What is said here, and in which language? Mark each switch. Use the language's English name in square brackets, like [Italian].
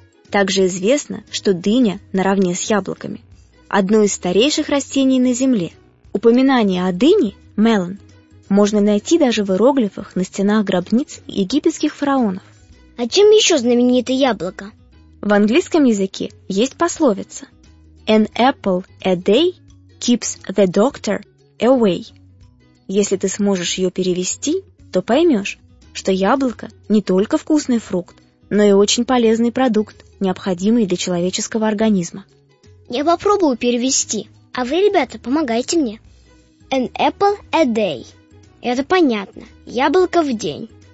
[Russian] Также известно, что дыня наравне с яблоками – одно из старейших растений на Земле. Упоминание о дыне – melon – можно найти даже в иероглифах на стенах гробниц египетских фараонов. А чем еще знаменито яблоко? В английском языке есть пословица [English] «An apple a day keeps the doctor away». [Russian] Если ты сможешь ее перевести, то поймешь, что яблоко не только вкусный фрукт, но и очень полезный продукт, необходимый для человеческого организма. Я попробую перевести, а вы, ребята, помогайте мне. [English] «An apple a day». [Russian] Это понятно. Яблоко в день.